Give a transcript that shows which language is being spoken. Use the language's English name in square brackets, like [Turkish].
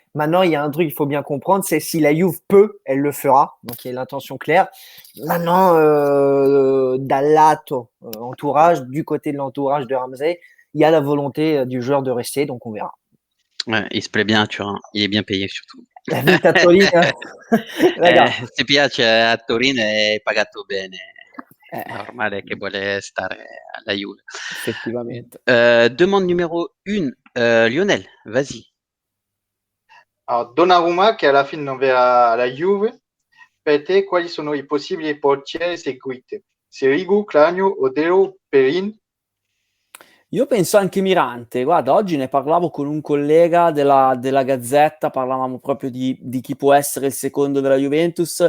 [French] Maintenant, il y a un truc qu'il faut bien comprendre, c'est si la Juve peut, elle le fera. Donc, il y a l'intention claire. Maintenant, [Italian] dal lato [French] entourage, du côté de l'entourage de Ramsey, il y a la volonté du joueur de rester, donc on verra. Ouais, il se plaît bien à Turin. Il est bien payé surtout. [Italian] La vita a Torino, ragazzi. Se piace a Torino è pagato bene. È normale che vuole stare alla Juve. Effettivamente. [French] Demande numéro 1, Lionel, vas-y. [Italian] Alors, Donnarumma, che alla fine non verrà alla Juve, per te quali sono i possibili portieri seguiti? Sirigu, Cragno, Odero, Perin? Io penso anche Mirante. Guarda, oggi ne parlavo con un collega della Gazzetta, parlavamo proprio di chi può essere il secondo della Juventus.